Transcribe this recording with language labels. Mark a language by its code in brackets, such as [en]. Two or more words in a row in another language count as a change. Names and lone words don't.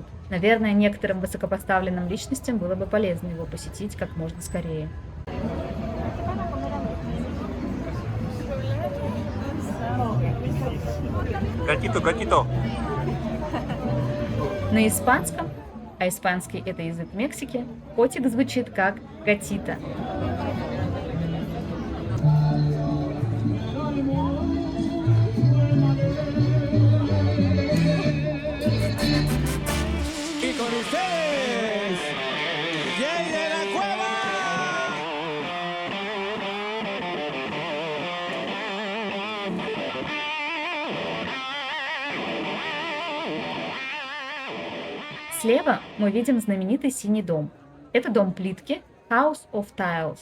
[ru] Наверное, некоторым высокопоставленным личностям было бы полезно его посетить как можно скорее. Гатито. На испанском, а испанский это язык Мексики, котик звучит как гатита. [es] Y con ustedes, Jay de la Cueva. [ru] Слева мы видим знаменитый синий дом. Это дом плитки House of Tiles.